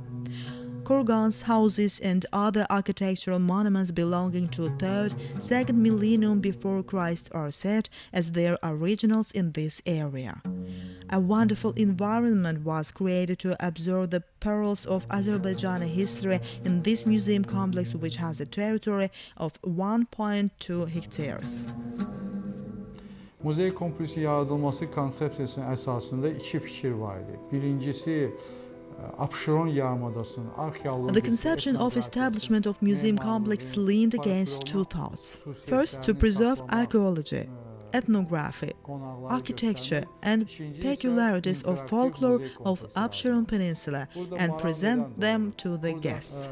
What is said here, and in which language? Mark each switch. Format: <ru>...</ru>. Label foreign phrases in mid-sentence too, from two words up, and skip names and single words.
<en>Kurgans, houses and other architectural monuments belonging to 3rd, 2nd millennium before Christ are set as their originals in this area. A wonderful environment was created to observe the perils of Azerbaijani history in this museum complex, which has a territory of 1.2 hectares.</en> <az>Muzey kompleksi yaradılması konsepsiyasının əsasında 2 fikir var idi. Birincisi,</az> <en>the conception of establishment of museum complex leaned against 2 thoughts. First, to preserve archaeology. ethnography, architecture, and peculiarities of folklore of Absheron Peninsula and present them to the guests.</en>